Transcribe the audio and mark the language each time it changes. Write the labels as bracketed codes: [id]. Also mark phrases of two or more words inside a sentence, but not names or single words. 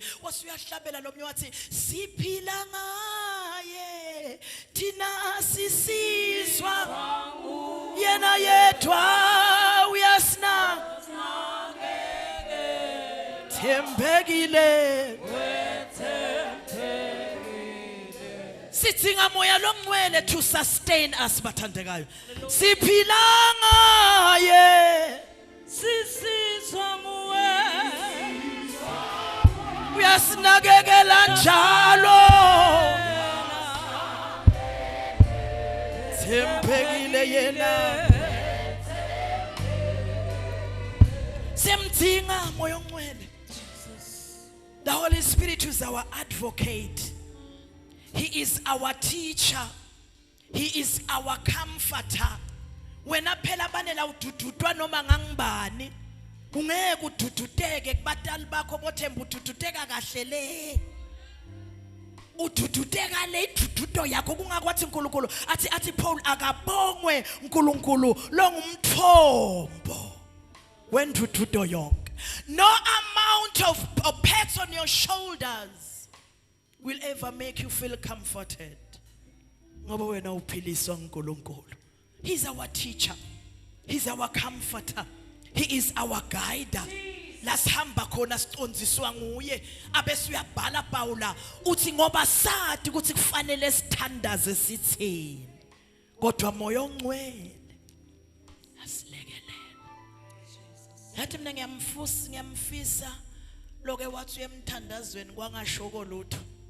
[ss] Wasuyahlabela lo mnye wathi siphila ngaye thina sisizwa yena yedwa uyasina thembekile. Sithinga moya longcwele [en] to sustain us [ss] bathandekayo. Siphila ngaye sisizwa nguwe uyasinakekela njalo thembekile yena. Simthinga moya ongcwele. [en] The Holy Spirit is our advocate. He is our teacher. He is our comforter. [ss] Wena phela banela udududwa noma ngangibani ungeke udududeke kubatali bakho bothemba udududeka kahle le. Udududeka le idududo yakho kungakwathi uNkulunkulu athi Paul akabongwe uNkulunkulu lo ngumthombo wendududo yonke. [en] No amount of pats on your shoulders will ever make you feel comforted. [ss] Ngoba wena uphiliswa uNkulunkulu. [en] He's our teacher. He's our comforter. He is our guider. [ss] Lasihamba khona sicondziswa nguye abese uyabhala Paula uthi ngoba sathi ukuthi kufanele sithandaze sithini kodwa moya ongcwele asilekelela. Yathi mina ngiyamfisa loke wathi uyemthandazweni kwangashoko lutho.